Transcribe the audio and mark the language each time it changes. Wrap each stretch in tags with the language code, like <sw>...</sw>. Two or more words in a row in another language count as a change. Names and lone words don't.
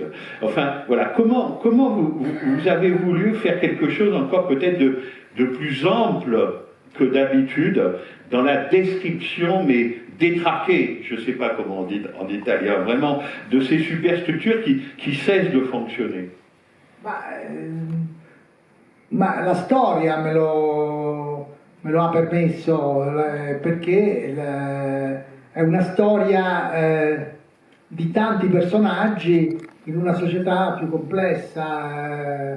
<fr>Enfin, voilà, comment vous avez voulu faire quelque chose encore peut-être de plus ample que d'habitude dans la description, mais détraquée, je ne sais pas comment on dit en italien, vraiment, de ces superstructures qui cessent de fonctionner.</fr> <it>Ma la storia me lo ha permesso, perché è una storia di tanti personaggi in una società più complessa.</it>